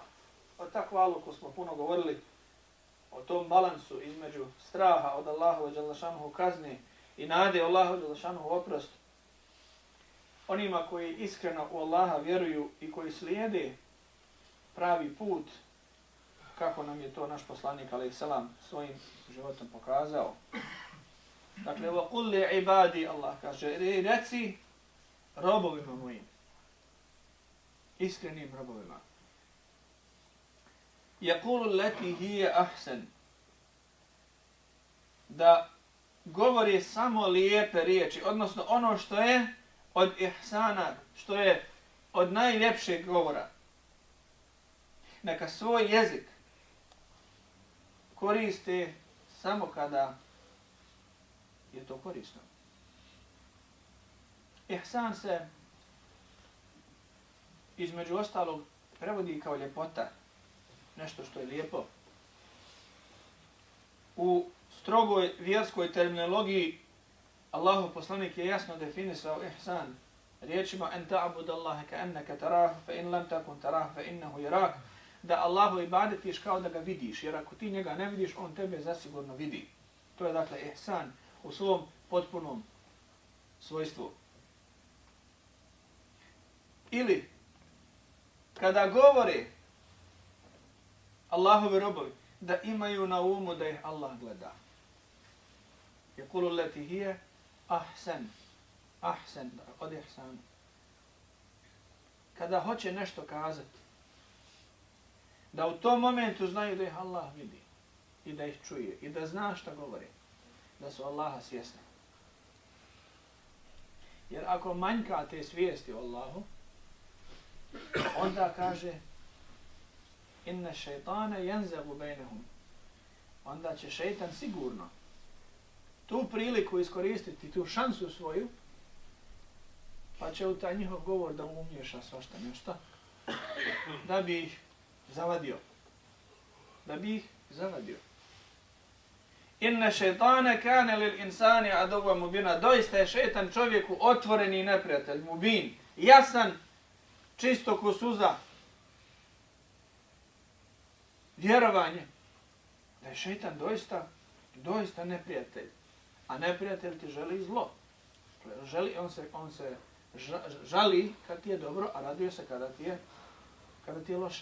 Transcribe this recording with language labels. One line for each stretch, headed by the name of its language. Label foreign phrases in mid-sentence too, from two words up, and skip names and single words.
Bosnian: O takvaluku smo puno govorili, o tom balansu između straha od Allahove
Arabic: جل شأنه
Bosnian: kazne i nade Allahu
Arabic: جل شأنه
Bosnian: oprost. Onima koji iskreno u Allaha vjeruju i koji slijede pravi put, kako nam je to naš poslanik alejselam svojim životom pokazao. Dakle,
Arabic: وقل لعبادي,
Bosnian: Allah kaže, reci robovima mojim, iskrenim robovima.
Arabic: يقولوا التي هي أحسن,
Bosnian: da govori samo lijepe riječi, odnosno ono što je od ihsana, što je od najljepšeg govora. Neka svoj jezik koriste samo kada je to korisno. Ihsan se između ostalog prevodi kao ljepota, nešto što je lijepo. U strogoj vjerskoj terminologiji Allahov poslanik je jasno definisao ihsan riječima
Arabic: أن تعبد الله كأنك تراه فإن لم تكن تراه فإنه يراك,
Bosnian: da Allahu ibadetiš kao da ga vidiš, jer ako ti njega ne vidiš, on tebe zasigurno vidi. To je dakle ihsan u svom potpunom svojstvu. Ili kada govore Allahovi robovi, da imaju na umu da ih Allah gleda.
Arabic: يقولوا التي هي أحسن أحسن od ihsan.
Bosnian: Kada hoće nešto kazati, da u tom momentu znaju da ih Allah vidi i da ih čuje i da zna šta govori, da su Allaha svjesni. Jer ako manjka te svijesti o Allahu, onda kaže
Arabic: إن الشيطان ينزغ بينهم,
Bosnian: onda će šeitan sigurno tu priliku iskoristiti, tu šansu svoju, pa će u taj njihov govor da umiješa svašta nešto, da bi ih zavadio. Da bi ih zavadio.
Arabic: إن الشيطان كان للإنسان عدوا مبينا.
Bosnian: Doista je šeitan čovjeku otvoreni neprijatelj, mubin, jasan, čisto ko suza. Vjerovanje da je šeitan doista neprijatelj. A neprijatelj ti želi zlo. On se žali kad ti je dobro, a raduje se kada ti je loše.